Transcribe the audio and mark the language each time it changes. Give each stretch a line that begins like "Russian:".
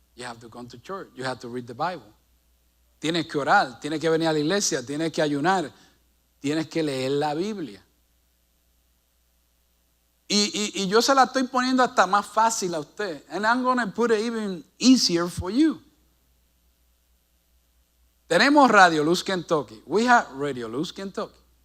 English: You have to come to church. You have to read the Bible.
Spanish: Tienes que orar. Tienes que venir a la iglesia. Tienes que ayunar. Tienes que leer la Biblia. Y yo se la estoy poniendo hasta más fácil a usted.
English: And I'm going to put it even easier for you.
Spanish: Tenemos Radio Luz Kentucky.
English: We have Radio Luz Kentucky.